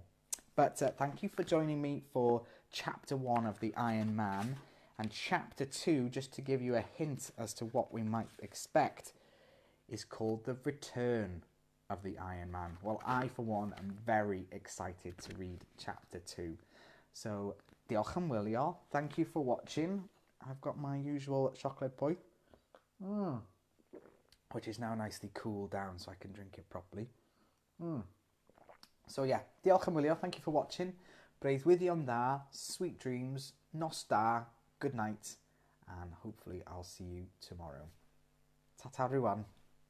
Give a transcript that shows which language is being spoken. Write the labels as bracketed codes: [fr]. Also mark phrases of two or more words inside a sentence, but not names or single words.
[en] But thank you for joining me for chapter 1 of the Iron Man. And chapter 2, just to give you a hint as to what we might expect, is called The Return of the Iron Man. Well, I, for one, am very excited to read chapter 2. So, [cy] diolch yn wylio. [en] Thank you for watching. I've got my usual chocolate boy, which is now nicely cooled down so I can drink it properly. So yeah, [cy] diolch yn wylio. [en] Thank you for watching. [cy] Breuddwyddion dda, [en] sweet dreams, [cy] nos da, [en] good night, and hopefully I'll see you tomorrow. Ta-ta everyone.